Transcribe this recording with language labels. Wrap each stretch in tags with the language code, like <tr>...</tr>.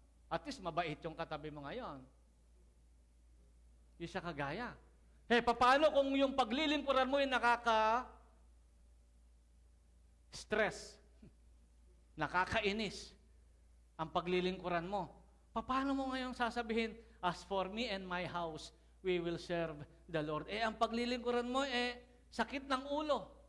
<tl>At least mabait yung katabi mo ngayon. Hindi siya kagaya. Paano kung yung paglilingkuran mo ay stress, nakakainis ang paglilingkuran mo? Paano mo ngayon sasabihin,</tl> <en>as for me and my house, we will serve the Lord?</en> <tl>Ang paglilingkuran mo, sakit ng ulo.</tl>